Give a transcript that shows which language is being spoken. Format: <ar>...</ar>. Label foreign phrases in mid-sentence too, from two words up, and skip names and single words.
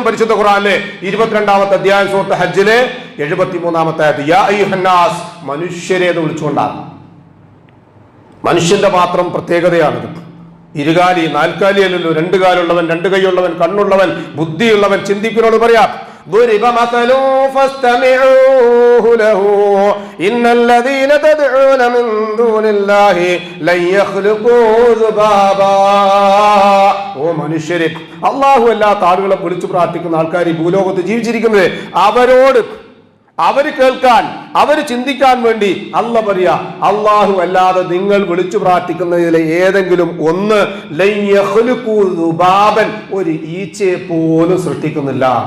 <ml>പരിശുദ്ധ ഖുർആനിലെ 22-ാമത്തെ അധ്യായം സൂറത്ത് ഹജ്ജിലെ 73-ാമത്തെ ആയത്ത്,</ml> <ar>يا أيها الناس,</ar> <ml>മനുഷ്യരെ എന്ന് വിളിച്ചുകൊണ്ടാണ്. മനുഷ്യന്റെ മാത്രം പ്രത്യേകതയാണിത്. ഇരുകാലി നാൽക്കാലി അല്ലല്ലോ, 2 കാലുള്ളവൻ, 2 കൈയുള്ളവൻ, കണ്ണുള്ളവൻ, ബുദ്ധിയുള്ളവൻ. ചിന്തിക്കുന്നോട് പറയാം,</ml> <ar>ضرب مثل فاستمعوه له إن الذين تدعون من دون الله لن يخلقوا ذبابا.</ar> <ml>ഓ മനുഷ്യരെ, അല്ലാഹു അല്ലാത്ത ആളുകളെ വിളിച്ചു പ്രാർത്ഥിക്കുന്ന ആൾക്കാർ ഈ ഭൂലോകത്ത് ജീവിച്ചിരിക്കുന്നത്, അവര് കേൾക്കാൻ, അവര് ചിന്തിക്കാൻ വേണ്ടി അല്ല പറയാ, അള്ളാഹു അല്ലാതെ നിങ്ങൾ വിളിച്ചു പ്രാർത്ഥിക്കുന്നതിലെ ഏതെങ്കിലും ഒന്ന്</ml> <ar>لن يخلقوا ذبابا,</ar> <ml>ഒരു ഈച്ചയെ പോലും സൃഷ്ടിക്കുന്നില്ല.</ml>